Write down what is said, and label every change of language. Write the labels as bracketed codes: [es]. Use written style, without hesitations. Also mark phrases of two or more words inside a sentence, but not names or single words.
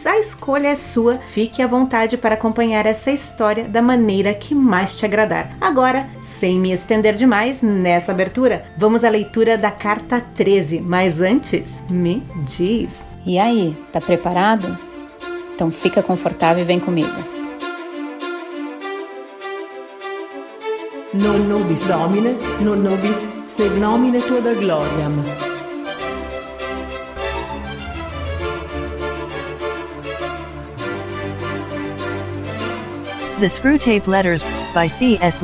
[pt] A escolha é sua, fique à vontade para acompanhar essa história da maneira que mais te agradar. Agora, sem me estender demais nessa abertura, vamos à leitura da carta 13, mas antes, me diz. E aí, tá preparado? Então fica confortável e vem comigo. [la] Non nobis Domine, non nobis sed nomine tua da gloriam. [en] The Screwtape Letters, by C.S.